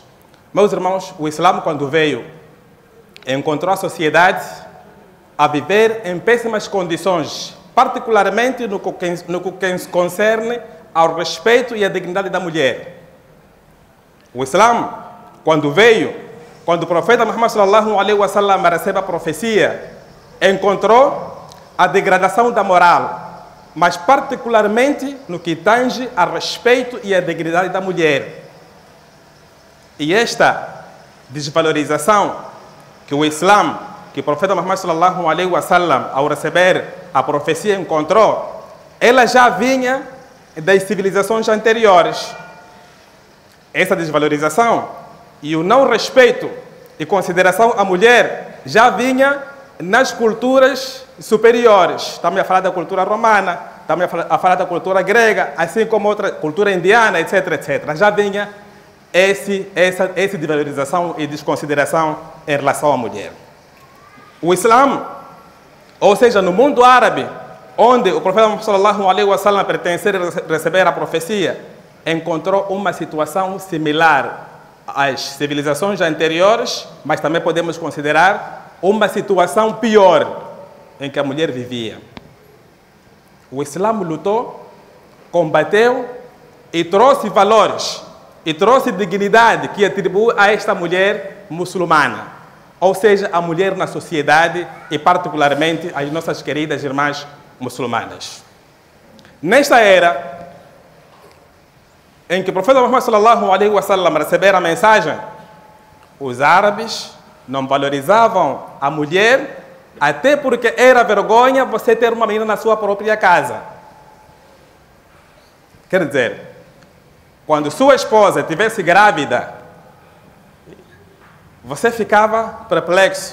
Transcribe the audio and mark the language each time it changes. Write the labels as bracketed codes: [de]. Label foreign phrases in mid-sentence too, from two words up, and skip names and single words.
[pt] Meus irmãos, o Islã, quando veio, encontrou a sociedade a viver em péssimas condições, particularmente no que concerne ao respeito e à dignidade da mulher. O Islã, quando veio, quando o profeta Muhammad [ar] صلى الله عليه وسلم [pt] recebe a profecia, encontrou a degradação da moral, mas particularmente no que tange a respeito e à dignidade da mulher. E esta desvalorização que o Islã, que o profeta Muhammad [ar] صلى الله عليه وسلم, [pt] ao receber a profecia, encontrou, ela já vinha das civilizações anteriores. Essa desvalorização e o não respeito e consideração à mulher já vinha nas culturas superiores. Estamos a falar da cultura romana, estamos a falar da cultura grega, assim como outra cultura indiana, etc, etc. Já vinha essa desvalorização e desconsideração em relação à mulher. O Islã, ou seja, no mundo árabe, onde o profeta [ar] صلى الله عليه وسلم [pt] pertencia a receber a profecia, encontrou uma situação similar às civilizações anteriores, mas também podemos considerar uma situação pior em que a mulher vivia. O Islã lutou, combateu e trouxe valores, e trouxe dignidade que atribui a esta mulher muçulmana, ou seja, a mulher na sociedade e particularmente as nossas queridas irmãs muçulmanas. Nesta era em que o profeta Muhammad [ar] صلى الله عليه وسلم [pt] recebera a mensagem, os árabes não valorizavam a mulher, até porque era vergonha você ter uma menina na sua própria casa. Quer dizer, quando sua esposa estivesse grávida, você ficava perplexo.